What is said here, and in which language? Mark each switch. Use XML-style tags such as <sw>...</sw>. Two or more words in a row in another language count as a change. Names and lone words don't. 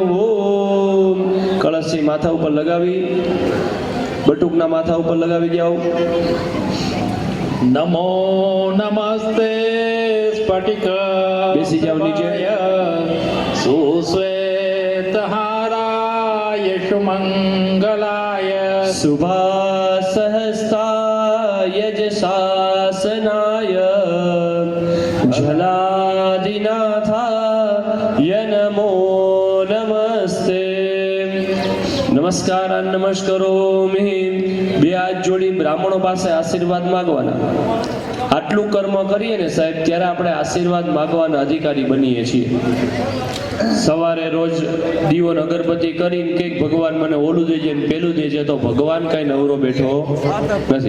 <gu>કળશી માથા ઉપર લગાવી બટુકના માથા ઉપર લગાવી જાઓ.</gu> <sa>નમો નમસ્તે સ્ફટિક</sa> <gu>બેસી જાઓ નીચે.</gu> <sa>સુશ્વેતહારાય સુમંગલાય शुभासहस्ताय यजशासनाय जलादिनाथाय नमो नमस्ते. નમસ્કાર નમસ્કારોમિ.</sa> <gu>2 હાથ જોડી બ્રાહ્મણો પાસે આશીર્વાદ માંગવાના. આટલું કર્મ કરીએ ને સાહેબ ત્યારે આપણે આશીર્વાદ માંગવાના અધિકારી બનીએ છીએ. સવારે રોજ દીવો ને અગરબત્તી કરીને કંઈક ભગવાન મને ઓલું દેજે ને પેલું દેજે, તો ભગવાન કાંઈ નવરો બેઠો નથી.</gu>